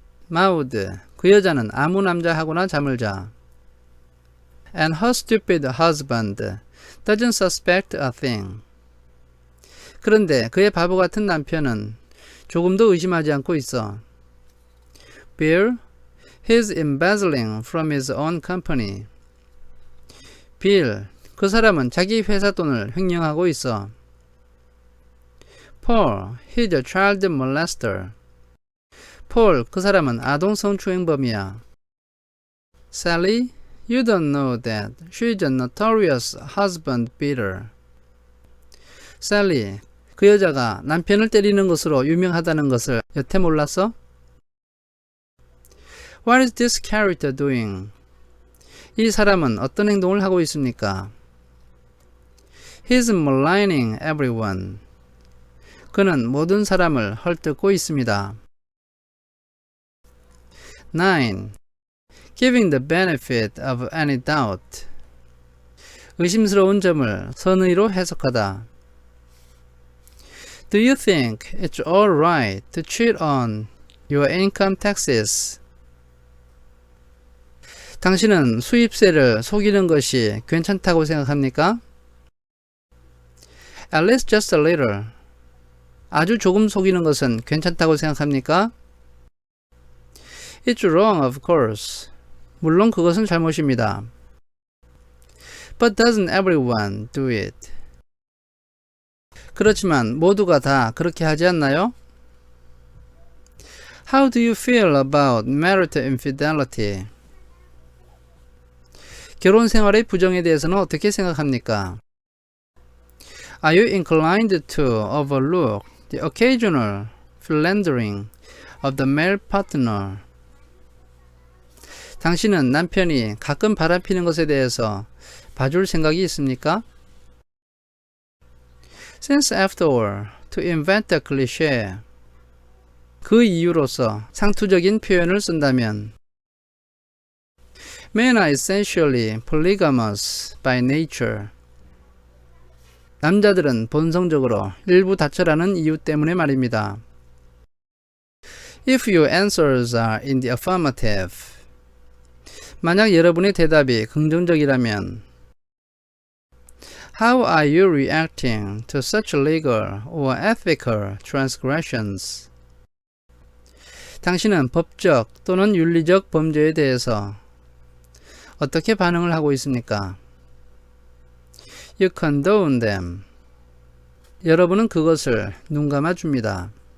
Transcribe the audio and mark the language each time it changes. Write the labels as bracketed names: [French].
[Korean] Maud, 그 여자는 아무 남자하고나 잠을 자. [English] And her stupid husband doesn't suspect a thing. [Korean] 그런데 그의 바보 같은 남편은 조금도 의심하지 않고 있어. [English] Bill, he's embezzling from his own company. [Korean] 빌, 그 사람은 자기 회사 돈을 횡령하고 있어. [English] Paul, he's a child molester. [Korean] 폴, 그 사람은 아동 성추행범이야. [English] Sally, you don't know that she's a notorious husband beater. [Korean] 셀리, 그 여자가 남편을 때리는 것으로 유명하다는 것을 여태 몰랐어? [English] What is this character doing? [Korean] 이 사람은 어떤 행동을 하고 있습니까? [English] He's maligning everyone. [Korean] 그는 모든 사람을 헐뜯고 있습니다. [English] 9. Giving the benefit of any doubt. [Korean] 의심스러운 점을 선의로 해석하다. [English] Do you think it's all right to cheat on your income taxes? [Korean] 당신은 수입세를 속이는 것이 괜찮다고 생각합니까? [English] At least just a little. [Korean] 아주 조금 속이는 것은 괜찮다고 생각합니까? [English] It's wrong, of course. [Korean] 물론 그것은 잘못입니다. [English] But doesn't everyone do it? [Korean] 그렇지만 모두가 다 그렇게 하지 않나요? [English] How do you feel about marital infidelity? [Korean] 결혼 생활의 부정에 대해서는 어떻게 생각합니까? [English] Are you inclined to overlook the occasional philandering of the male partner? [Korean] 당신은 남편이 가끔 바람피는 것에 대해서 봐줄 생각이 있습니까? [English] Since after all, to invent a cliché. [Korean] 그 이유로서 상투적인 표현을 쓴다면 [English] Men are essentially polygamous by nature. [Korean] 남자들은 본성적으로 일부 다처라는 이유 때문에 말입니다. [English] If your answers are in the affirmative. [Korean] 만약 여러분의 대답이 긍정적이라면 [English] How are you reacting to such legal or ethical transgressions? [Korean] 당신은 법적 또는 윤리적 범죄에 대해서 어떻게 반응을 하고 있습니까? [English] You condone them. [Korean] 여러분은 그것을 눈감아 줍니다.